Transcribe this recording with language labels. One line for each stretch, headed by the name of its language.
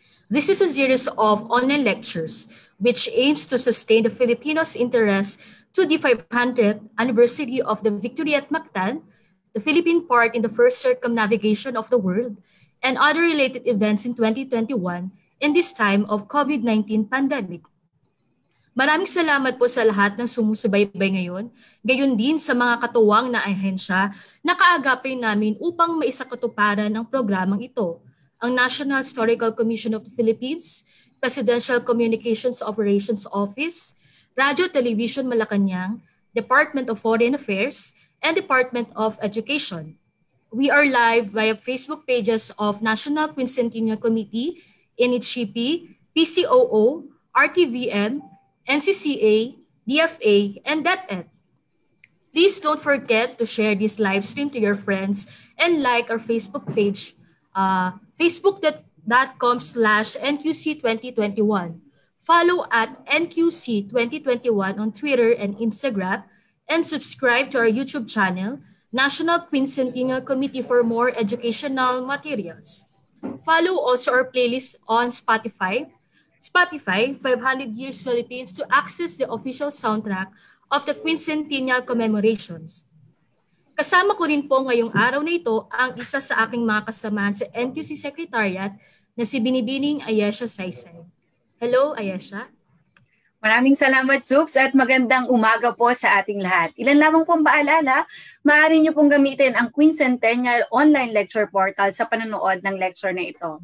English: This is a series of online lectures which aims to sustain the Filipinos' interest to the 500th anniversary of the victory at Mactan, the Philippine part in the first circumnavigation of the world, and other related events in 2021 in this time of COVID-19 pandemic.
Filipino: Maraming salamat po sa lahat ng sumusubaybay ngayon, gayon din sa mga katuwang na ahensya na kaagapay namin upang maisakatuparan ang programang ito. Ang National Historical Commission of the Philippines, Presidential Communications Operations Office, Radio Television Malacanang, Department of Foreign Affairs, and Department of Education.
English: We are live via Facebook pages of National Quincentennial Committee, NHCP, PCOO, RTVM, NCCA, DFA, and DepEd. Please don't forget to share this live stream to your friends and like our Facebook page, facebook.com/NQC2021. Follow at NQC2021 on Twitter and Instagram, and subscribe to our YouTube channel, National Quincentennial Committee, for more educational materials. Follow also our playlist on Spotify 500 Years Philippines, to access the official soundtrack of the Quincentennial commemorations.
Filipino: Kasama ko rin po ngayong araw na ito ang isa sa aking mga kasamahan sa NQC Secretariat na si Binibining Ayesha Saysay.
English: Hello, Ayesha.
Filipino: Maraming salamat, Zoops, at magandang umaga po sa ating lahat. Ilan lamang pong paalala, maaari niyo pong gamitin ang Quincentennial Online Lecture Portal sa panonood ng lecture na ito.